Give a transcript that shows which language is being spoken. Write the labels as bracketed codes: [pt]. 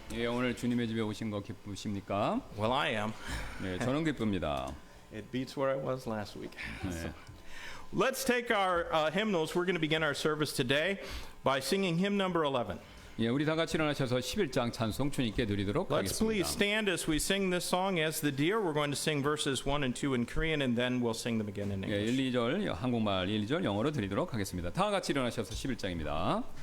[ko] 예, 오늘 주님의 집에 오신 거 기쁘십니까? [en] Well, I am. [ko] 네, 저는 기쁩니다. [en] It beats where I was last week. [ko] 네. [en] Let's take our hymnals. We're going to begin our service today by singing hymn number 11. [ko] 예, 우리 다 같이 일어나셔서 11장 찬송 주님께 드리도록 [en] Let's please [ko] 하겠습니다. [en] stand as we sing this song as the deer. We're going to sing verses 1 and 2 in Korean, and then we'll sing them again in [ko] 예, [en] English. [ko] 1, 2절 한국말, 1, 2절 영어로 드리도록 하겠습니다. 다 같이 일어나셔서 11장입니다.